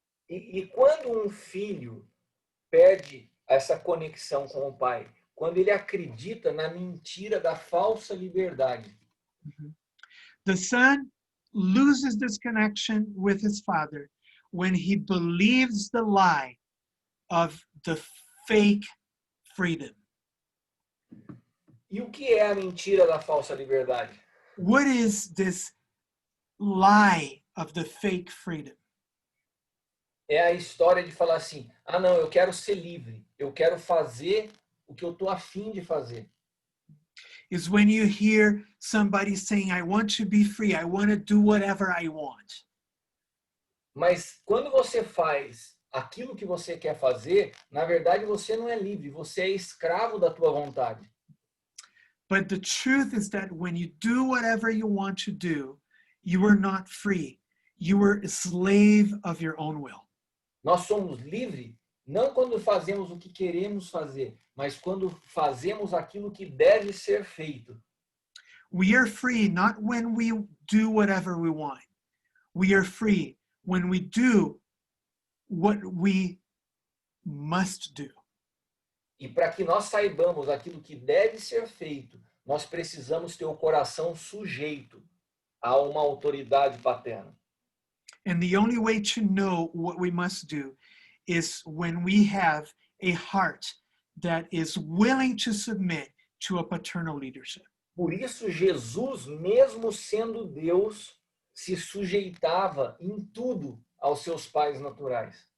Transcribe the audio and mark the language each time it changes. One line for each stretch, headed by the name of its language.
Portuguese: E quando um filho perde essa conexão com o pai, quando ele acredita na mentira da falsa liberdade,
English: the son loses this connection with his father when he believes the lie of the fake freedom.
Portuguese: E o que é a mentira da falsa liberdade?
English: What is this lie of the fake freedom?
Portuguese: É a história de falar assim, não, eu quero ser livre, eu quero fazer o que eu estou afim de fazer.
English: Is when you hear somebody saying, I want to be free, I want to do whatever I want.
Portuguese: Mas quando você faz aquilo que você quer fazer, na verdade você não é livre, você é escravo da tua vontade.
English: But the truth is that when you do whatever you want to do, you are not free. You are a slave of your own will.
Portuguese: Nós somos livres não quando fazemos o que queremos fazer, mas quando fazemos aquilo que deve ser feito.
English: We are free not when we do whatever we want. We are free when we do what we must do.
Portuguese: E para que nós saibamos aquilo que deve ser feito, nós precisamos ter o coração sujeito a uma autoridade paterna.
English: And the only way to know what we must do is when we have a heart that is willing to submit to a paternal leadership.
Portuguese: Por isso, Jesus, mesmo sendo Deus, se sujeitava em tudo aos seus pais naturais.